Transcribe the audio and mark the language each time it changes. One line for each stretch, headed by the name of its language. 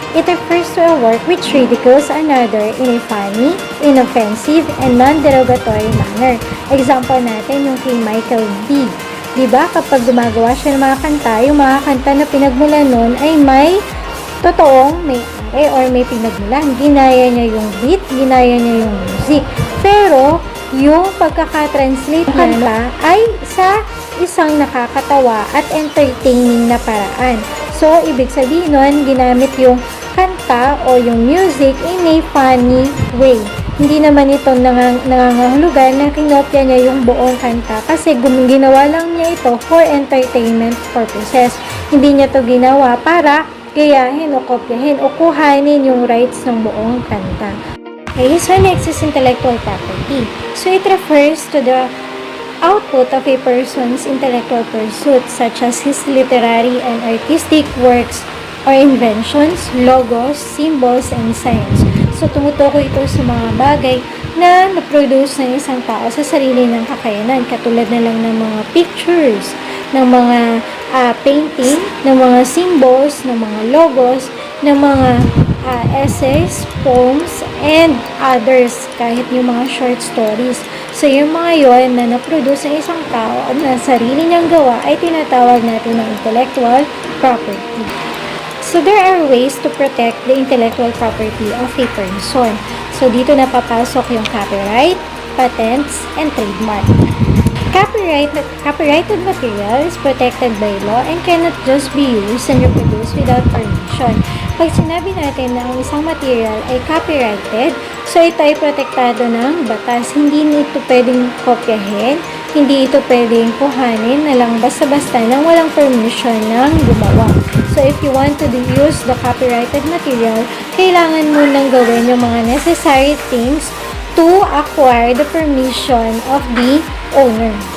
English: It refers to a work which ridicules another in a funny, inoffensive, and non-derogatory manner.
Filipino: Example natin yung kay Michael B. Diba? Kapag gumagawa siya ng mga kanta, yung mga kanta na pinagmulan nun ay may totoong may-ari or may pinagmulan. Ginaya niya yung beat, ginaya niya yung music. Pero, yung pagkakatranslate niya ay sa isang nakakatawa at entertaining na paraan. So, ibig sabihin nun, ginamit yung kanta o yung music in a funny way. Hindi naman ito nangangahulugan na kinopya niya yung buong kanta kasi ginawa lang niya ito for entertainment purposes. Hindi niya to ginawa para gayahin o kopyahin o kuhanin yung rights ng buong kanta.
English: Okay, so next is intellectual property. So it refers to the output of a person's intellectual pursuits such as his literary and artistic works or inventions, logos, symbols, and signs.
Filipino: So tumutukoy ito sa mga bagay na na-produce ng isang tao sa sarili ng kakayanan, katulad na lang ng mga pictures, ng mga painting, ng mga symbols, ng mga logos, ng mga essays, poems, and others, kahit yung mga short stories. So, yung mga yon na na-produce ng isang tao at na sarili niyang gawa ay tinatawag natin ng intellectual property.
English: So, there are ways to protect the intellectual property of a person.
Filipino: So, dito napapasok yung copyright, patents, and trademark.
English: Copyrighted material is protected by law and cannot just be used and reproduced without permission.
Filipino: Pag sinabi natin na ang isang material ay copyrighted, so ito ay protektado ng batas. Hindi ito pwedeng kopyahin, hindi ito pwedeng kuhanin na lang basta-basta nang walang permission ng gumawa.
English: So if you want to use the copyrighted material, kailangan mo nang gawin yung mga necessary things to acquire the permission of the owner.